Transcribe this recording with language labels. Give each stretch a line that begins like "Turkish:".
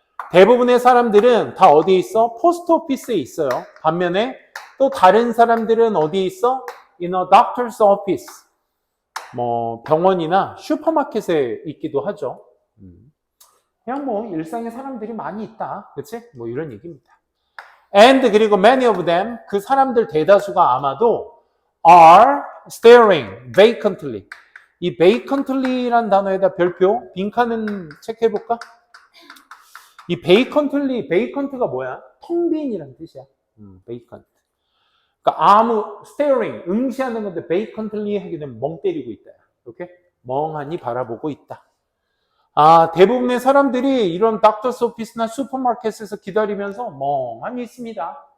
Korean: 대부분의 사람들은 다 어디에 있어? 포스트 오피스에 있어요. 반면에 또 다른 사람들은 어디에 있어?
English: In a doctor's office.
Korean: 뭐 병원이나 슈퍼마켓에 있기도 하죠. 그냥 뭐 일상에 사람들이 많이 있다. 그치? 뭐 이런 얘기입니다.
English: And
Korean: 그리고
English: many of them
Korean: 그 사람들 대다수가 아마도
English: are staring vacantly.
Korean: 이 vacantly란 단어에다 별표 빈칸은 체크해볼까? 이 vacant가 뭐야? 텅 빈이란 뜻이야. vacant. 그러니까 staring, 응시하는 건데 vacantly 하게 되면 멍 때리고 있다. 이렇게 멍하니 바라보고 있다. 대부분의 사람들이 이런 닥터스 오피스나 슈퍼마켓에서 기다리면서 멍하니 있습니다.